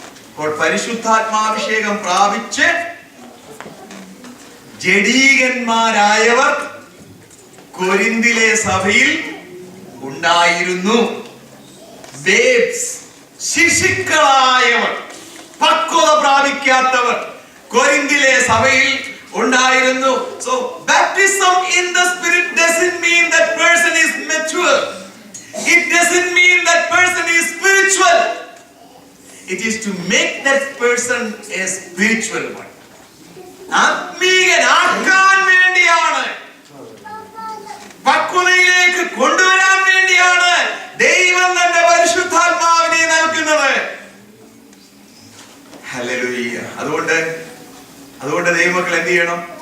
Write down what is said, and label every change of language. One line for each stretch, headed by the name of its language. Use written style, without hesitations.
Malayalam: അപ്പോൾ പരിശുദ്ധാത്മാഭിഷേകം പ്രാപിച്ച് ജഡീകന്മാരായവർ കൊരിന്തിലെ സഭയിൽ ഉണ്ടായിരുന്നു. ബേബ്സ്, ശിശുക്കളായവർ, പക്വത പ്രാപിക്കാത്തവർ കൊരിന്തിലെ സഭയിൽ ഉണ്ടായിരുന്നു.
English: So baptism in the Spirit doesn't mean that person is mature. It doesn't mean that person is spiritual. It is to make that person a spiritual one.
Malayalam: ആത്മീയനാക്കാൻ വേണ്ടിയാണ്, പക്വതയിലേക്ക് കൊണ്ടുവരാൻ വേണ്ടിയാണ് ദൈവം തന്റെ പരിശുദ്ധാത്മാവിനെ നൽകുന്നത്. ഹല്ലേലൂയ. അതുകൊണ്ട് ദൈവമക്കൾ എന്ത് ചെയ്യണം?